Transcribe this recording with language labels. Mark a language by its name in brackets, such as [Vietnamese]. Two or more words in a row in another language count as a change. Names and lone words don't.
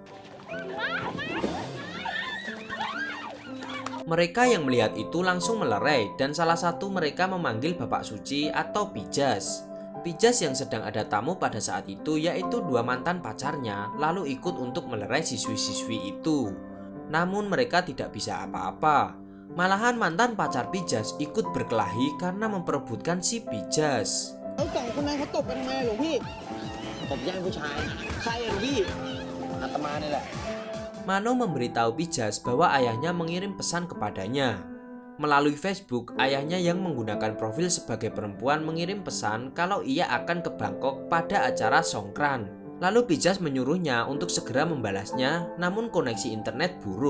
[Indonesian] Mereka yang melihat itu langsung melerai dan salah satu mereka memanggil Bapak Suci atau Pijas. Pijas yang sedang ada tamu pada saat itu yaitu dua mantan pacarnya lalu ikut untuk melerai siswi-siswi itu. Namun mereka tidak bisa apa-apa. Malahan mantan pacar Pijas ikut berkelahi karena memperebutkan si Pijas. [Thai] แล้วสองคนนั้นเขาตบกันทำไมหลวงพี่ตบแย่งผู้ชายใครอะหลวงพี่อาตมานี่แหละ [Indonesian] Mano memberitahu Pijas bahwa ayahnya mengirim pesan kepadanya. Melalui Facebook, ayahnya yang menggunakan profil sebagai perempuan mengirim pesan kalau ia akan ke Bangkok pada acara Songkran. Lalu Pijas menyuruhnya untuk segera membalasnya, namun koneksi internet buruk.